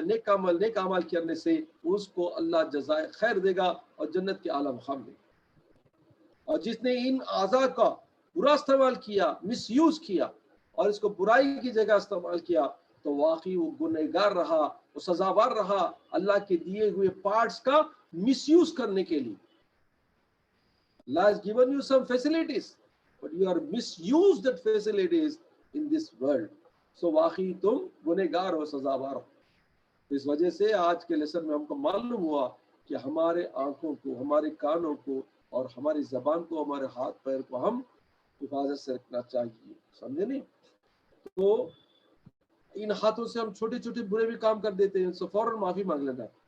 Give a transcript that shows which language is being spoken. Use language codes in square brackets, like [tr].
[ur] نیک اعمال کرنے سے اس کو اللہ جزائے خیر دے گا اور جنت کے اعلیٰ مقام دے گا. اور جس نے ان اعضاء کا برا استعمال کیا، مس یوز کیا اور اس کو برائی کی جگہ استعمال کیا تو واقعی وہ گنہگار رہا، وہ سزاوار رہا اللہ کے دیے ہوئے پارٹس کا مس یوز کرنے کے لیے. [en] Allah has given you some facilities, but you are misused that facilities in this world. [ur] So واقعی تم گنہگار ہو، سزاوار ہو. اس وجہ سے آج کے لیسن میں ہم کو معلوم ہوا کہ ہمارے آنکھوں کو، ہمارے کانوں کو اور ہماری زبان کو، ہمارے ہاتھ پیر کو ہم حفاظت سے رکھنا چاہیے. سمجھے نہیں؟ تو ان ہاتھوں سے ہم چھوٹے چھوٹے برے بھی کام کر دیتے ہیں، سو فوراً معافی مانگ لینا.